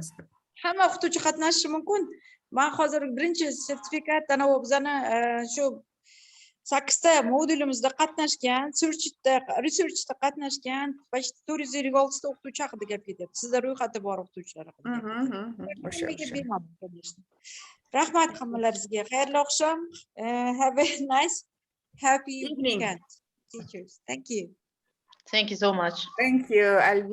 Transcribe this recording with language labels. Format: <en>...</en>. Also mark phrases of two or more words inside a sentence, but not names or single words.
<uz>Hamma o'qituvchi qatnashishi mumkin. Men hozir birinchi sertifikat ana bizani shu 8 ta modulimizda qatnashgan, researchda qatnashgan, 456 ta o'qituvchi haqida gap ketyapti. Sizda ro'yxati bor o'qituvchilar haqida. Rahmat hammalaringizga. Xayrli oqshom.</uz> <en>Have a nice, happy weekend, teachers. Thank you. Thank you so much. Thank you, Albina.</en>